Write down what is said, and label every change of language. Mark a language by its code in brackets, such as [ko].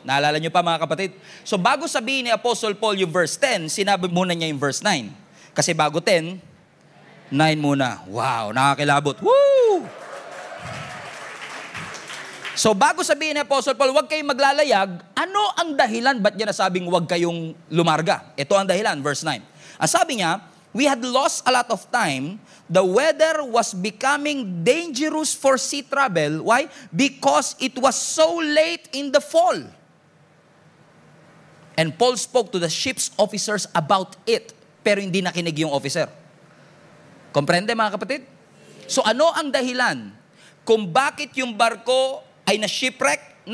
[tl] Naalala nyo pa mga kapatid? So bago sabihin ni Apostle Paul yung verse 10, sinabi muna niya yung verse 9. Kasi bago 10, 9 muna. Wow, nakakilabot. Woo! So bago sabihin ni Apostle Paul, huwag kayong maglalayag, ano ang dahilan? Ba't niya nasabing huwag kayong lumarga? Ito ang dahilan, verse 9. Ang sabi niya, [en] we had lost a lot of time. The weather was becoming dangerous for sea travel. Why? Because it was so late in the fall. And Paul spoke to the ship's officers about it. [tl] Pero hindi nakinig yung officer. Komprende mga kapatid? So ano ang dahilan kung bakit yung barko ay na-shipwreck?